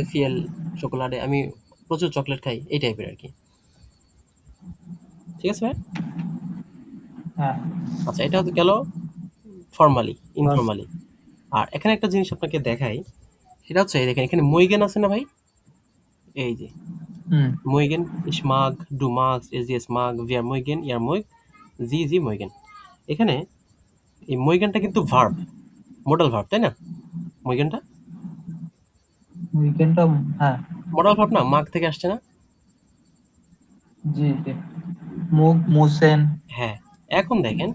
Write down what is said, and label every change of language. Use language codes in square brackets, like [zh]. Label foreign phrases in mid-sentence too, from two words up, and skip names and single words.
[de] viel Schokolade, [bn] আমি প্রচুর চকলেট খাই, এই টাইপের আর কি। ঠিক আছে ভাই? হ্যাঁ। আচ্ছা, এটা হতে গেল ফর্মালি, বাস। ইনফর্মালি। আর এখানে একটা জিনিস আপনাকে দেখাই, সেটা হচ্ছে এই দেখেন এখানে মইগেন আছে না ভাই? এই যে হুম। মইগেন, [de] ich mag, du magst, es ist mag, wir mögen, ihr mögt, sie mögen। [bn] এখানে এই মইগেনটা কিন্তু ভার্ব, মোডাল ভার্ব, তাই না? মইগেনটা উইকেন্ডটা। হ্যাঁ। মোডাল ভার্ব না, মাগ থেকে আসছে না? জি জি। [de] muss müssen [bn] হ্যাঁ, এখন দেখেন